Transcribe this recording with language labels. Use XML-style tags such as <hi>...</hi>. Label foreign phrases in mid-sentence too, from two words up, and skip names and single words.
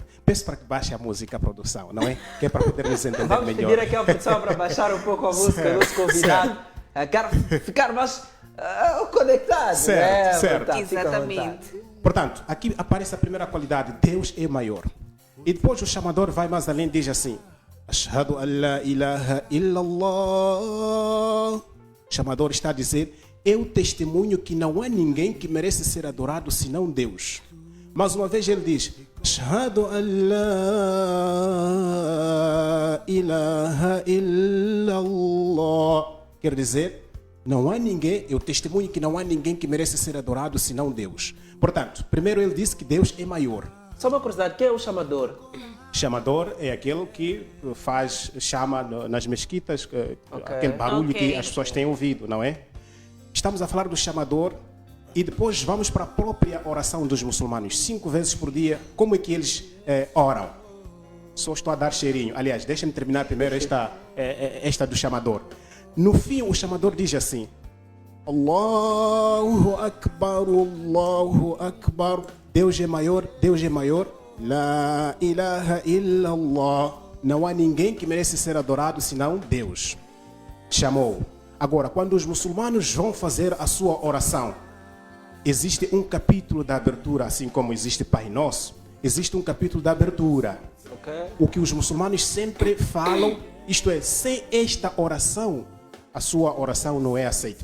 <pt>Peço para que baixe a música, a produção, não é? Que é para podermos entender Vamos melhor. pedir aqui à produção para baixar um pouco a música do nosso convidado. Quero ficar mais conectado. Certo, né? certo. Tá, fica à vontade. Exatamente. Portanto, aqui aparece a primeira qualidade: Deus é maior. E depois o chamador vai mais além e diz assim:</pt> <ar>أشهد أن لا إله إلا الله.</ar> <pt>O chamador está a dizer: eu testemunho que não há ninguém que merece ser adorado senão Deus. Mais uma vez ele diz:</pt> <ar>أشهد أن لا إله إلا الله.</ar> <pt>Quer dizer, não há ninguém, eu testemunho que não há ninguém que merece ser adorado senão Deus. Portanto, primeiro ele disse que Deus é maior. Só uma curiosidade, quem é o chamador? Chamador é aquele que chama nas mesquitas, aquele barulho que as pessoas têm ouvido, não é? Estamos a falar do chamador e depois vamos para a própria oração dos muçulmanos. 5 vezes por dia, como é que eles oram? Só estou a dar cheirinho. Aliás, deixa-me terminar primeiro esta do chamador. No fim, o chamador diz assim:</pt> <ar>الله أكبر، الله أكبر.</ar> <pt>Deus é maior, Deus é maior.</pt> <ar>لا إله إلا الله.</ar> <pt>Não há ninguém que merece ser adorado senão Deus. Chamou. Agora, quando os muçulmanos vão fazer a sua oração, existe um capítulo da abertura, assim como existe Pai Nosso, existe um capítulo da abertura. Okay. O que os muçulmanos sempre falam, isto é, sem esta oração, a sua oração não é aceita.</pt>